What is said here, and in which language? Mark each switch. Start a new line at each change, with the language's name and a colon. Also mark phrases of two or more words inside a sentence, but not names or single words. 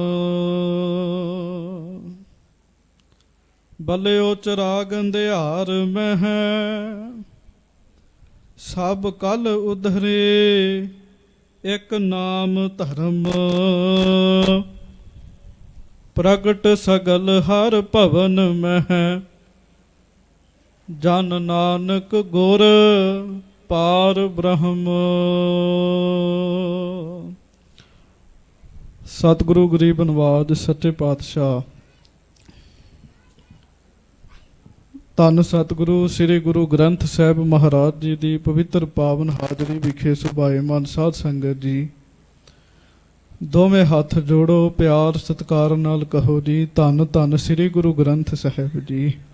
Punjabi: ਬਲਿਓ ਚਿਰਾਗੁ ਅੰਧਿਆਰ ਮਹਿ, ਸਭ ਕਲਿ ਉਧਰੀ ਇਕ ਨਾਮ ਧਰਮ। ਪ੍ਰਗਟੁ ਸਗਲ ਹਰਿ ਭਵਨ ਮਹਿ, ਜਨੁ ਨਾਨਕ ਗੁਰ ਪਾਰ ਬ੍ਰਹਮ। ਸਤਿਗੁਰੂ ਗਰੀਬ ਨਿਵਾਜ ਸੱਚੇ ਪਾਤਸ਼ਾਹ ਧੰਨ ਸਤਿਗੁਰੂ ਸ੍ਰੀ ਗੁਰੂ ਗ੍ਰੰਥ ਸਾਹਿਬ ਮਹਾਰਾਜ ਜੀ ਦੀ ਪਵਿੱਤਰ ਪਾਵਨ ਹਾਜ਼ਰੀ ਵਿਖੇ ਸੁਭਾਏਮਾਨ ਸਾਧ ਸੰਗਤ ਜੀ, ਦੋਵੇਂ ਹੱਥ ਜੋੜੋ, ਪਿਆਰ ਸਤਿਕਾਰ ਨਾਲ ਕਹੋ ਜੀ, ਧੰਨ ਧੰਨ ਸ੍ਰੀ ਗੁਰੂ ਗ੍ਰੰਥ ਸਾਹਿਬ ਜੀ।